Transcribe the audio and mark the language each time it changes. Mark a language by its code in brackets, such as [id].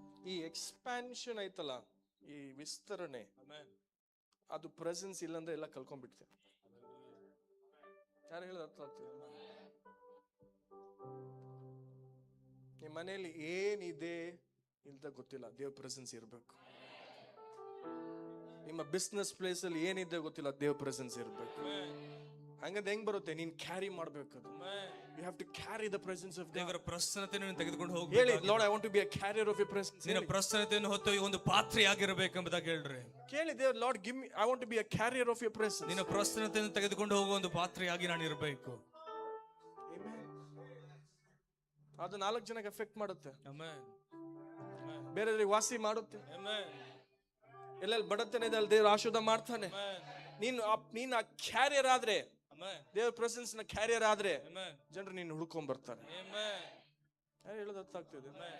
[kn] ಈ ಎಕ್ಸ್ಪ್ಯಾನ್ಷನ್ ಐತಲ್ಲ, ಈ ವಿಸ್ತರಣೆ, ಅದು ಪ್ರೆಸೆನ್ಸ್ ಇಲ್ಲಂದ್ರೆ ಎಲ್ಲ ಕಲ್ಕೊಂಡ್ಬಿಡ್ತೇವೆ. ಯಾರು ಹೇಳಿದ ಅರ್ಥ ಆಗ್ತಿದೆ? ನಿಮ್ಮ ಮನೆಯಲ್ಲಿ ಏನಿದೆ ಅಂತ ಗೊತ್ತಿಲ್ಲ, ದೇವ್ರ ಪ್ರೆಸೆನ್ಸ್ ಇರಬೇಕು. ನಿಮ್ಮ ಬಿಸ್ನೆಸ್ ಪ್ಲೇಸ್ ಅಲ್ಲಿ ಏನಿದೆ ಗೊತ್ತಿಲ್ಲ, ದೇವ್ರ ಪ್ರೆಸೆನ್ಸ್ ಇರಬೇಕು. ಹಂಗಂದ್ರೆ ಹೆಂಗ್ ಬರುತ್ತೆ? ನೀನ್ ಕ್ಯಾರಿ ಮಾಡ್ಬೇಕು. [en] You have to carry the presence of God. [kn] ದೇವರ ಪ್ರಸನ್ನತೆಯನ್ನು ತೆಗೆದುಕೊಂಡು ಹೋಗಿ ಹೇಳಿ, [en] Lord, I want to be a carrier of your presence. [kn] ನಿನ್ನ ಪ್ರಸನ್ನತೆಯನ್ನು ಹೊತ್ತು ಒಂದು ಪಾತ್ರೆಯಾಗಿರಬೇಕೆಂಬುದಾಗಿ ಹೇಳ್ರಿ. ಕೇಳಿ, ದೇವ್ರ, [en] Lord, give me, I want to be a carrier of your presence. [kn] ನಿನ್ನ ಪ್ರಸನ್ನತೆಯನ್ನು ತೆಗೆದುಕೊಂಡು ಹೋಗುವ ಒಂದು ಪಾತ್ರೆಯಾಗಿ ನಾನು ಇರಬೇಕು. ಅದು 4 ಜನಕ್ಕೆ ಎಫೆಕ್ಟ್ ಮಾಡುತ್ತೆ, ಆಮೆನ್. ಬೇರೆಯವರಿಗೆ ವಾಸಿ ಮಾಡುತ್ತೆ. ಆಮೆನ್. ಎಲ್ಲೆಲ್ಲಿ ಬಡತನ ಇದೆ ಅಲ್ಲಿ ದೇವ್ರ ಆಶೀರ್ವಾದ ಮಾಡ್ತಾನೆ. ನೀನು ಆ ಕ್ಯಾರಿಯರ್ ಆದ್ರೆ, ದೇವ್ರ ಪ್ರೆಸೆನ್ಸ್ ನ ಕ್ಯಾರಿಯರ್ ಆದ್ರೆ, ಜನರು ನೀನು ಹುಡ್ಕೊಂಡ್ ಬರ್ತಾರೆ. ಹೇಳೋದು ಅರ್ಥ ಆಗ್ತಿದೆ?